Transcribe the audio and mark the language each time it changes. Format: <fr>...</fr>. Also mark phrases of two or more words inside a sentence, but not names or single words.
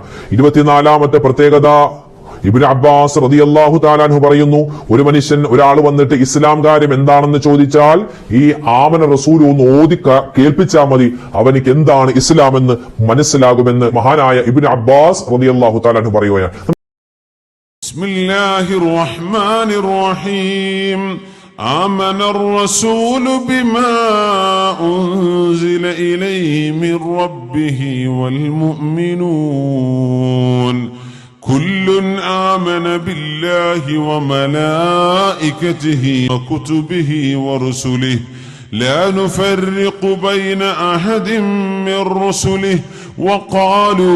<ml>24-ാമത്തെ പ്രത്യേകത ഇബ്നു അബ്ബാസ്</ml> <ar>رضي الله تعالى عنه</ar> <ml>പറയുന്നു, ഒരു മനുഷ്യൻ, ഒരാൾ വന്നിട്ട് ഇസ്ലാം കാര്യം എന്താണെന്ന് ചോദിച്ചാൽ ഈ</ml> <ar>آمن الرسول</ar> <ml>ഒന്ന് ഓതി കേൾപ്പിച്ചാൽ മതി, അവനിക്ക് എന്താണ് ഇസ്ലാം എന്ന് മനസ്സിലാകുമെന്ന് മഹാനായ ഇബ്നു അബ്ബാസ്</ml> <ar>رضي الله تعالى عنه</ar> <ml>പറയുകയാണ്.</ml> <ar>بسم الله الرحمن الرحيم. آمن الرسول بما أنزل إليه من ربه والمؤمنون كل آمن بالله وملائكته وكتبه ورسله لا نفرق بين أحد من رسله وقالوا</ar>